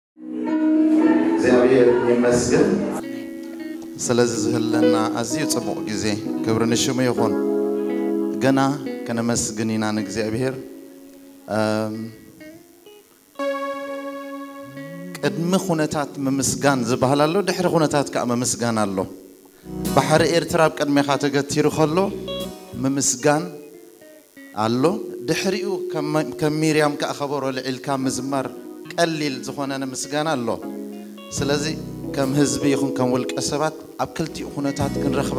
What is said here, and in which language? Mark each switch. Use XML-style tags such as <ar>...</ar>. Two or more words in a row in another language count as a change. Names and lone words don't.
<ti>እግዚአብሔር ይመስገን ስለዚህ ዝህልና አዚዩ ጽቡቅ ጊዜ ክብር ንሽሙ ይሁን ገና ከነመስግኒና እግዚአብሔር ቅድመ ኹነታት መምስጋን ዝበሃላሎ ድሕሪ ኹነታት ከ መምስጋን አሎ ባሕሪ ኤርትራ ቅድሜኻ ተገቲሩ ከሎ መምስጋን አሎ ድሕሪኡ ከሚርያም ከአኸበሮ ለኢልካ መዝማር ቀሊል ዝኾነ ምስጋና አሎ ስለዚህ ከም ህዝቢ ይኹን ከም ወልቀ ሰባት ኣብ ክልቲኡ ኹነታት ክንረኽባ</ti>